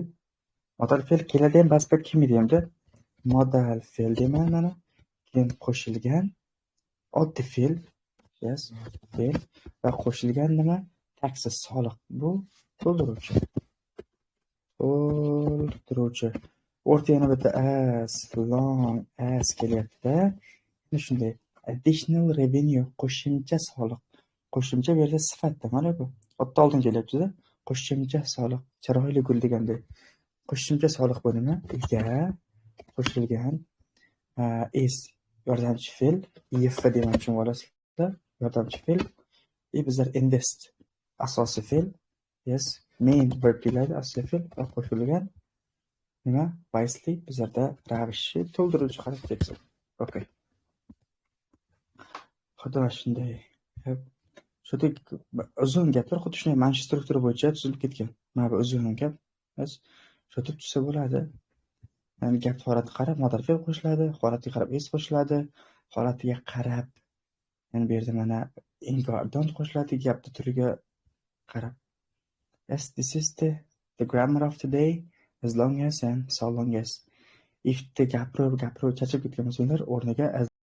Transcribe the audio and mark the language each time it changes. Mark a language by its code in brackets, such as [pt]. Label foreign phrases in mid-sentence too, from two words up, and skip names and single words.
[uz] Modal fe'l keladi ham, ba'zi payt kelmaydi hamda. Modal fe'l deyman mana. Keyin qo'shilgan oddiy fe'l. Yes, fe'l va qo'shilgan nima? Taxes, soliq. Bu to'ldiruvchi. O'rta yana bitta [en] as long as [uz] kelyapti-da. Shunday. [en] Additional revenue, [uz] qo'shimcha soliq. Qo'shimcha bu yerda sifatda, mana bu. O'tda oldin kelyapti-da. Qo'shimcha soliq, chiroyli gul degandek. Qo'shimcha soliq bo'limi ega, qo'shilgan is yordamchi fe'l, if demoqchi bo'lasizlar. Yordamchi fe'l. Bizlar invest asosiy fe'l. Yes, [en] main verb [uz] keladi, asosiy fe'l qo'shilgan. Nima? Wisely bizlarda ravishni to'ldiruvchi harf ketsin. Okay. Xuddi mana shunday. Shunday uzun gaplar xuddi shunday mana shu struktura bo'yicha tuzilib ketgan. Mana bu uzun gap. Biz shunday tuzsa bo'ladi. Yani gap holatiga qarab modal fe'l qo'shiladi, holatiga qarab is qo'shiladi, holatiga qarab yani bu yerda mana don't qo'shiladi, gapni turiga qarab. [en] Yes, this is the grammar of today. As long as and so long as. If the [uz] gapirib charchab ketgan bo'lsanglar, o'rniga